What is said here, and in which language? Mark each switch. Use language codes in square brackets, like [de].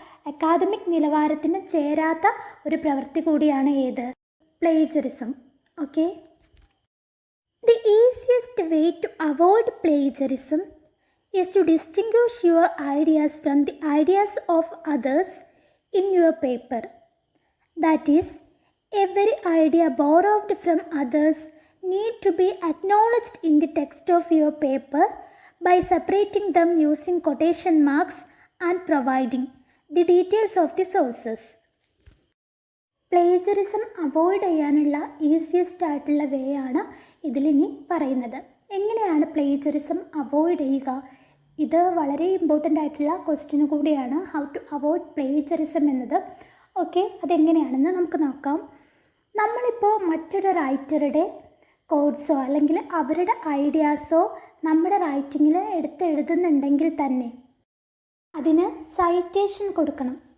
[ml] Academic നിലവാരത്തിന് ചേരാത്ത ഒരു പ്രവൃത്തി കൂടിയാണ് ഏത്, plagiarism. [en] Okay, the easiest way to avoid plagiarism is to distinguish your ideas from the ideas of others in your paper. That is, every idea borrowed from others need to be acknowledged in the text of your paper by separating them using quotation marks and providing the details of the sources. [ml] Plagiarism avoid ചെയ്യാനുള്ള easiest ആയിട്ടുള്ള വേ ആണ് ഇതിലിനി പറയുന്നത്. എങ്ങനെയാണ് plagiarism avoid ചെയ്യുക? ഇത് വളരെ important ആയിട്ടുള്ള question കൂടിയാണ്, ഹൗ ടു അവോയ്ഡ് പ്ലേജറിസം എന്നത്. ഓക്കെ, അതെങ്ങനെയാണെന്ന് നമുക്ക് നോക്കാം. നമ്മളിപ്പോൾ മറ്റൊരു റൈറ്ററുടെ കോഡ്സോ അല്ലെങ്കിൽ അവരുടെ ഐഡിയാസോ നമ്മുടെ റൈറ്റിങ്ങിൽ എഴുതുന്നുണ്ടെങ്കിൽ തന്നെ അതിന് സൈറ്റേഷൻ കൊടുക്കണം.